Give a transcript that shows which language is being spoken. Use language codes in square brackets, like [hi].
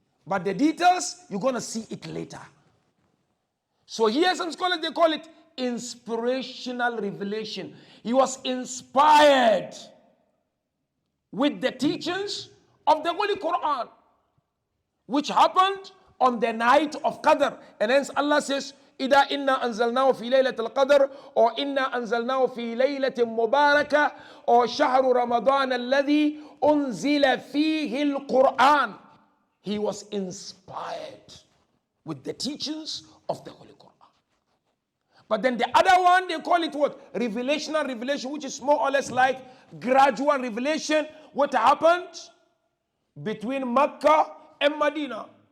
[en] But the details, you're going to see it later. So here some scholars, they call it inspirational revelation. He was inspired with the teachings of the Holy Quran, which happened on the night of Qadr. And hence Allah says, [ar] إِذَا إِنَّا أَنزَلْنَاهُ فِي لَيْلَةِ الْقَدْرِ [en] or [ar] إِنَّا أَنزَلْنَاهُ فِي لَيْلَةٍ مُبَارَكَةٍ or شَهْرُ رَمَضَانَ الَّذِي أُنزِلَ فِيهِ الْقُرْآنِ. [en] He was inspired with the teachings of the Holy Quran. But then the other one, they call it what? Revelational revelation, which is more or less like gradual revelation. What happened between Mecca and Medina?